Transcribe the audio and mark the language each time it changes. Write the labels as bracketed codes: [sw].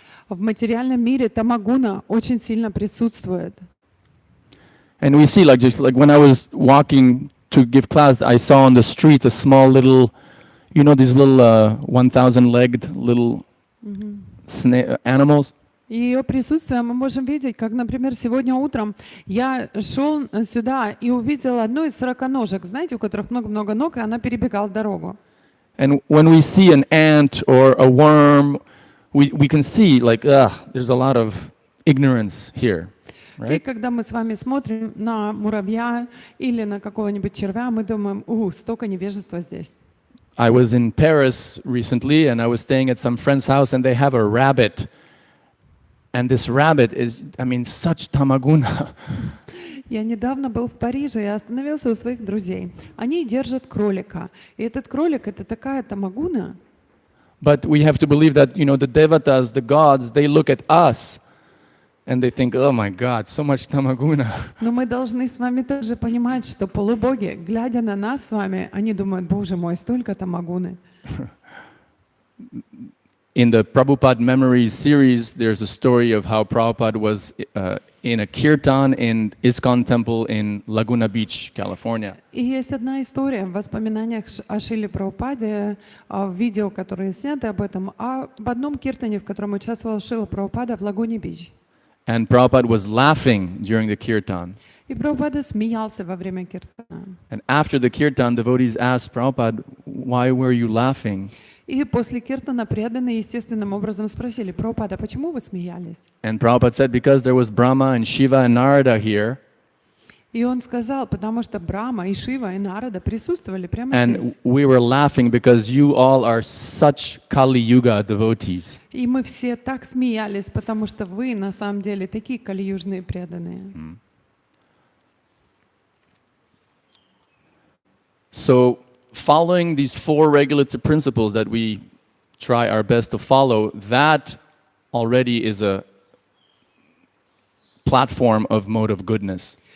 [ru] В материальном мире тамагуна очень сильно присутствует. [en] And we see, just like when I was walking to give class, I saw on the street a small little, these little 1,000-legged little animals. [ru] И ее присутствие мы можем видеть, как, например, сегодня утром я шел сюда и увидел одну из 40-ножек, знаете, у которых много-много ног, и она перебегала дорогу. [en] And when we see an ant or a worm, we can see there's a lot of ignorance here. [ru] И [en] Right? [ru] когда мы с вами смотрим на муравья или на какого-нибудь червя, мы думаем, столько невежества здесь. [en] I was in Paris recently, and I was staying at some friend's house, and they have a rabbit. And this rabbit is, such tamaguna. [ru] Я недавно был в Париже и остановился у своих друзей. Они держат кролика. И этот кролик — это такая тамагуна. [en] But we have to believe that, the devatas, the gods, they look at us, and they think, oh my God, so much tamaguna. [ru] Но мы должны с вами также понимать, что полубоги, глядя на нас с вами, они думают, Боже мой, столько тамагуны. [en] In the Prabhupada Memories series, there's a story of how Prabhupada was in a kirtan in ISKCON temple in Laguna Beach, California. [ru] И есть одна история в воспоминаниях о Шриле Прабхупаде, в видео, которые сняты об этом, об одном киртане, в котором участвовал Шрила Прабхупада в Лагуне-Бич. [en] And Prabhupada was laughing during the kirtan. [ru] И Прабхупада смеялся во время киртана. [en] And after the kirtan, devotees asked Prabhupada, why were you laughing? [ru] И после киртана преданные естественным образом спросили, Прабхупада, почему вы смеялись? [en] And Prabhupada said, because there was Brahma and Shiva and Narada here, [ru] И он сказал, потому что Брахма и Шива и Нарада присутствовали прямо [en] and [ru] здесь. [en] we were laughing because you all are such Kali Yuga devotees. [ru] И мы все так смеялись, потому что вы на самом деле такие кали-южные преданные. [en] So following these four regulative principles that we try our best to follow, that already is a platform of mode of goodness.